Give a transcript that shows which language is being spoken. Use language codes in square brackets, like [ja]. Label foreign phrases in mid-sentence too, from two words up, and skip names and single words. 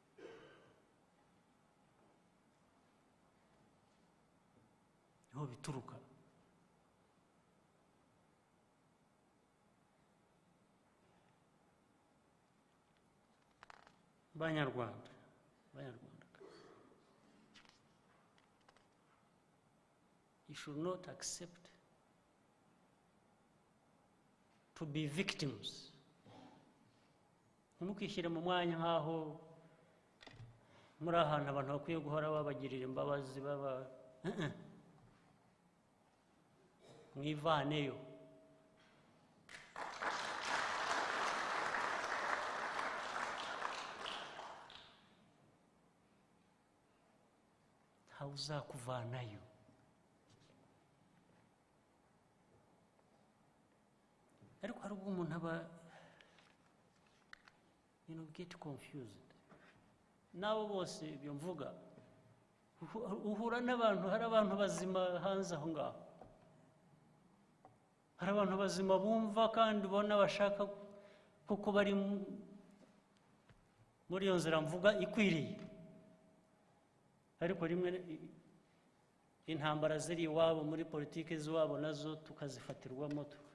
[rw] Niho bituruka. Abanyarwanda, [en] you should not accept to be victims. [rw] Ntimukishyire mu mwanya nk'aho muri ahantu abantu bakwiye guhora babagirira imbabazi mwivaneyo. Ntawe uzakuvanayo. Ariko hari ubwo umuntu aba [en] get confused. [rw] Nabo bose ibyo mvuga uhura n'abantu, hari abantu bazima hanze aho ngaho, hari abantu bazima bumva kandi ubona bashaka kuko bari muri iyo nzira mvuga ikwiriye, ariko rimwe intambara ziri iwabo muri politiki z'iwabo nazo tukazifatirwamo,